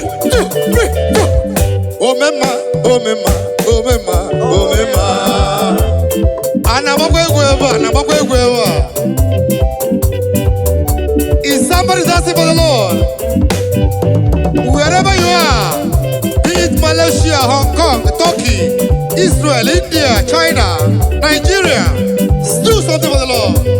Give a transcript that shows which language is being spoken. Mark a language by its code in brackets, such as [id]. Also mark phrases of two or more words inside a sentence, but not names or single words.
[en] Two, three, four. [ig] Omema, omema, omema, omema. A na-agbakwa egwu ebe a, na-agbakwa egwu ebe a. [en] Is somebody dancing for the Lord? Wherever you are, be it Malaysia, Hong Kong, Turkey, Israel, India, China, Nigeria, do something for the Lord.